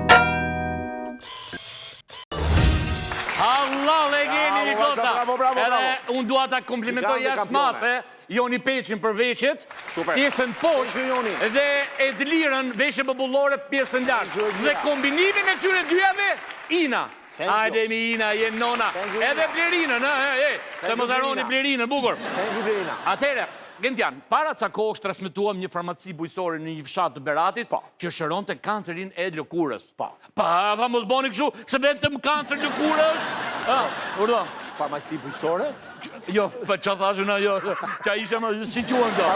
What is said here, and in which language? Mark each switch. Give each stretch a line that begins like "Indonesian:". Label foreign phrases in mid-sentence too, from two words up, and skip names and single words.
Albanian: Allah e gjeni një kota. Bravo. unë dua ta komplimentoj Gjigante jashtë kampione. mase, Joni Peqin për veshjet, Super. pjesën poshtë, Joni. dhe Edlirën veshje popullore pjesën lartë.
English: Thank you,
Albanian: Dhe Ina. kombinimi me këtyre dyave, Ina.
English: Thank you.
Albanian: Hajde mi Ina, je nona.
English: Thank you,
Albanian: Edhe Ina. Blerinën, se
English: you,
Albanian: mos harroni Blerina. Blerinën, bukur.
English: Thank you, Blerina.
Albanian: Atëherë, Gentian, para ca kohësh transmetuam një farmaci bujësore në një fshat të Beratit, që shëronte kancerin e lëkurës. Pa, tha mos boni kështu, se vetëm kancer lëkurës. Urdhë. Farmasi bujësore? Jo, pa që thashun ajo, që ishe më si quen do.